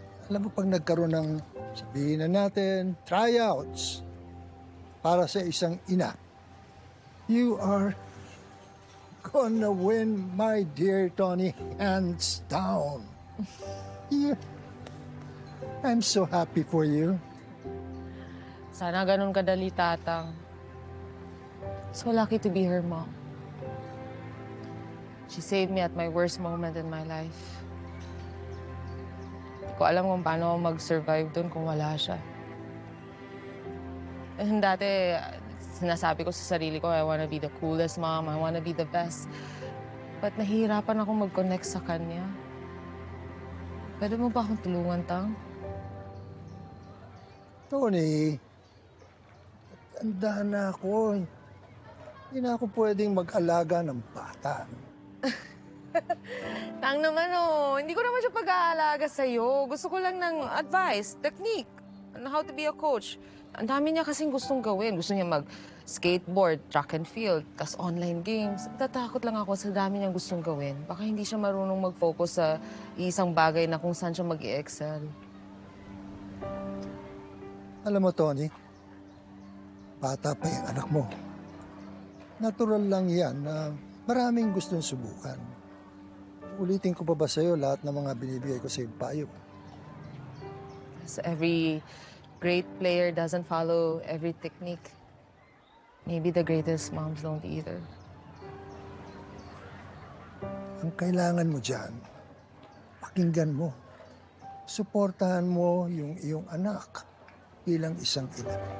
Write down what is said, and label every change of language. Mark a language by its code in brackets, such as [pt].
[tl] Alam mo, pag nagkaroon ng, sabihin na natin, tryouts para sa isang ina, [en] you are gonna win, my dear Tony, hands down. Yeah. I'm so happy for you. [tl] Sana ganun kadali, [en] Tatang. So lucky to be her mom. She saved me at my worst moment in my life. [tl] Hindi ko alam kung paano ako mag-survive doon kung wala siya. Dati, sinasabi ko sa sarili ko, [en] I wanna be the coolest mom, I wanna be the best. [tl] But nahihirapan ako mag-connect sa kanya. Pwede mo ba akong tulungan, Tang? Tony, tanda na ako. Hindi na ako pwedeng mag-alaga ng bata. Tang naman, oh. Hindi ko naman siya pag-aalaga sa'yo. Gusto ko lang ng [en] advice, technique, on how to be a coach. [tl] Ang dami niya kasing gustong gawin. Gusto niya mag-skateboard, track and field, tas online games. Tatakot lang ako sa dami niyang gustong gawin. Baka hindi siya marunong mag-focus sa isang bagay na kung saan siya mag-i-excel. Alam mo, Tony, bata pa yung anak mo. Natural lang yan na maraming gustong subukan. Ulitin ko pa ba sa'yo lahat ng mga binibigay ko sa iyong payo? [en] So every great player doesn't follow every technique. Maybe the greatest moms don't either. [tl] Ang kailangan mo dyan, pakinggan mo. Suportahan mo yung iyong anak bilang isang ina.